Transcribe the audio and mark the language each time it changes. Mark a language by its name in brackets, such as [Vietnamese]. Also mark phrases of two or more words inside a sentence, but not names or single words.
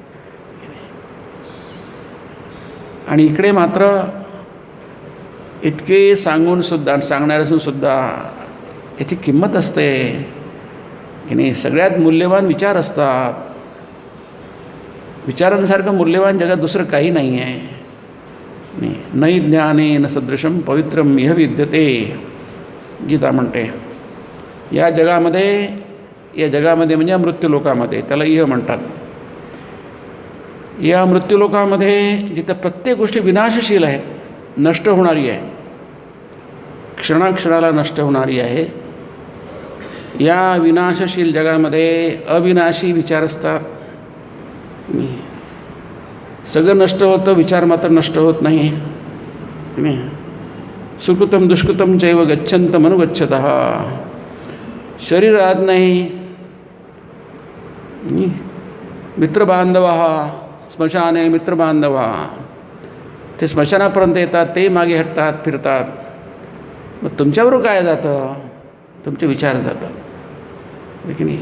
[Marathi] आणि इकडे मात्र इतके सांगून सुद्धा, सांगणाऱ्यासून सुद्धा याची किंमत असते की नाही. सगळ्यात मूल्यवान विचार असतात. विचारांसारखं मूल्यवान जगात दुसरं काही नाही आहे. [Sanskrit] नाही ज्ञानेन सदृशं पवित्रम इह विद्यते, [Marathi] गीता म्हणते. या जगामध्ये म्हणजे मृत्यूलोकामध्ये, त्याला इह म्हणतात. या मृत्यूलोकामध्ये जिथं प्रत्येक गोष्टी विनाशशील आहेत, नष्ट होणारी आहे, क्षणाक्षणाला नष्ट होणारी आहे, या विनाशशील जगामध्ये अविनाशी विचार असतात. सगळं नष्ट होतं, विचार मात्र नष्ट होत नाही. [Sanskrit] सुकृतम दुष्कृतम चैव गच्छन्तम अनुगच्छतः. [Marathi] शरीर राहत नाही. [Sanskrit] मित्रबांधवः स्मशाने मित्रबांधवः. [Marathi] ते स्मशानापर्यंत येतात, ते मागे हटतात, फिरतात. मग तुमच्याबरोबर काय जातं? तुमचे विचार जातात की नाही.